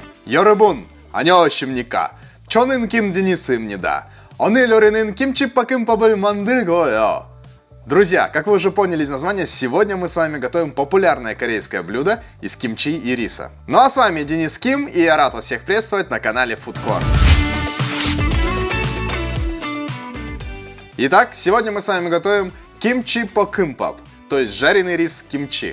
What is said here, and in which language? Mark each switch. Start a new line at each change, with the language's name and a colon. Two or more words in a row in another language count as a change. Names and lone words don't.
Korean: 여러분, 안녕하십니까? 저는 김денис입니다. 오늘 우리는 김치볶음밥을 만들고요.
Russian: Друзья, как вы уже поняли из названия, сегодня мы с вами готовим популярное корейское блюдо из кимчи и риса. Ну а с вами Денис Ким, и я рад вас всех приветствовать на канале Foodcore. Итак, сегодня мы с вами готовим кимчи-покымпап, то есть жареный рис кимчи.